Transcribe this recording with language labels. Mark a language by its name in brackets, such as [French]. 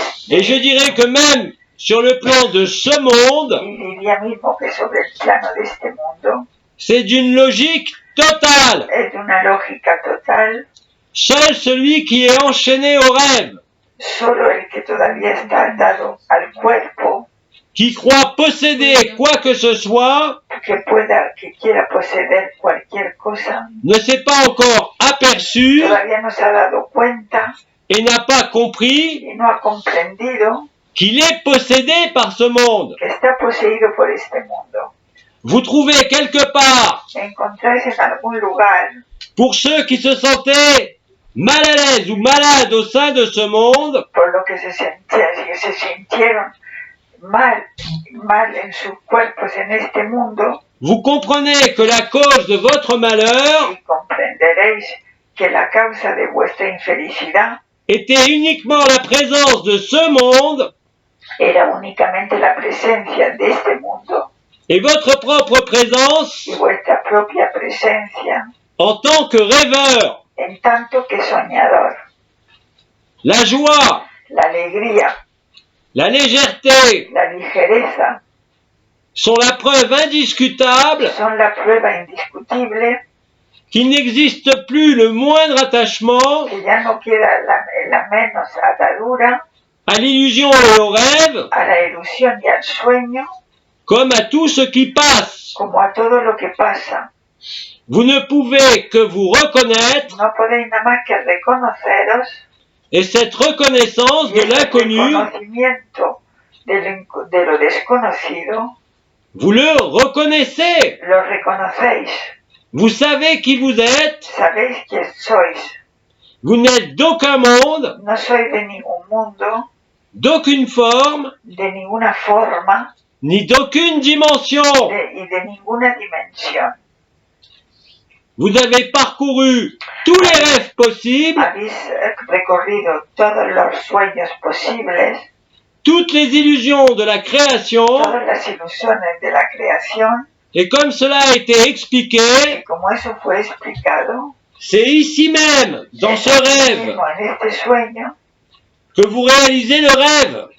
[French] et je dirais que même sur le plan de ce monde, [Spanish] y diría mismo que sobre el plano de este mundo [French] c'est d'une logique totale. [Spanish] es de una lógica total. [French] Seul celui qui est enchaîné au rêve, [Spanish] Solo el que todavía está atado al cuerpo, [French] qui croit posséder quoi que ce soit, [Spanish] que quiera poseer cualquier cosa, [French] ne s'est pas encore aperçu [Spanish] todavía no se ha dado cuenta [French] et n'a pas compris [Spanish] y no ha comprendido [French] qu'il est possédé par ce monde. [Spanish] que está poseído por este mundo. [French] Vous trouvez quelque part, [Spanish] Encontráis en algún lugar, [French] pour ceux qui se sentaient mal à l'aise ou malades au sein de ce monde, [Spanish] por lo que se sintieron mal en sus cuerpos en este mundo, [French] vous comprenez que la cause de votre malheur [Spanish] y comprenderéis que la causa de vuestra infelicidad [French] était uniquement la présence de ce monde [Spanish] era únicamente la presencia de este mundo [French] et votre propre présence [Spanish] y vuestra propia presencia [French] en tant que rêveur. [Spanish] en tanto que soñador. [French] La joie [Spanish] la alegría, [French] la légèreté [Spanish] la ligereza, [French] sont la preuve indiscutable [Spanish] son la prueba indiscutible [French] qu'il n'existe plus le moindre attachement [Spanish] que ya no queda la menos atadura [French] à l'illusion et au rêve, [Spanish] a la ilusión y al sueño, [French] comme à tout ce qui passe. [Spanish] como a todo lo que pasa. [French] Vous ne pouvez que vous reconnaître, [Spanish] No podéis nada más que reconoceros [French] et cette reconnaissance [Spanish] y [French] de [Spanish] ese [French] l'inconnu, [Spanish] reconocimiento de lo desconocido, [French] vous le reconnaissez. [Spanish] lo reconocéis. [French] Vous savez qui vous êtes. [Spanish] Sabéis quién sois. [French] Vous n'êtes d'aucun monde, [Spanish] No sois de ningún mundo, [French] d'aucune forme, [Spanish] de ninguna forma [French] ni d'aucune dimension. [Spanish] y de ninguna dimensión. [French] Vous avez parcouru tous les rêves possibles, [Spanish] Habéis recorrido todos los sueños posibles, [French] toutes les illusions de la création, [Spanish] todas las ilusiones de la creación, [French] et comme cela a été expliqué, [Spanish] y como eso fue explicado, [French] c'est ici même, dans ce rêve, [Spanish] mismo en este sueño, [French] que vous réalisez le rêve,